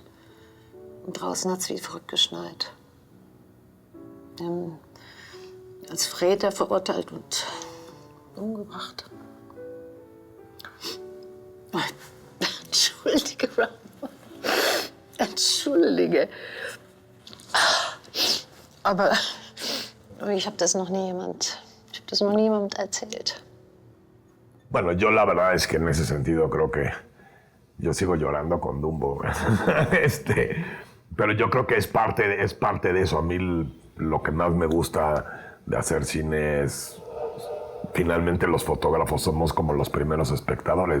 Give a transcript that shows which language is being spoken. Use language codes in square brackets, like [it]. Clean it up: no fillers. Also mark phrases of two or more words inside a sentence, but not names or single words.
[de] Und draußen hat es wie verrückt geschneit. Die haben als Verräter verurteilt und umgebracht. Entschuldige, Ramon. Entschuldige. Aber ich habe das noch niemandem erzählt. [es] Bueno, yo la verdad es que en ese sentido creo que yo sigo llorando con Dumbo. Pero yo creo que es parte de eso. A mí lo que más me gusta de hacer cine es... Finalmente los fotógrafos somos como los primeros espectadores.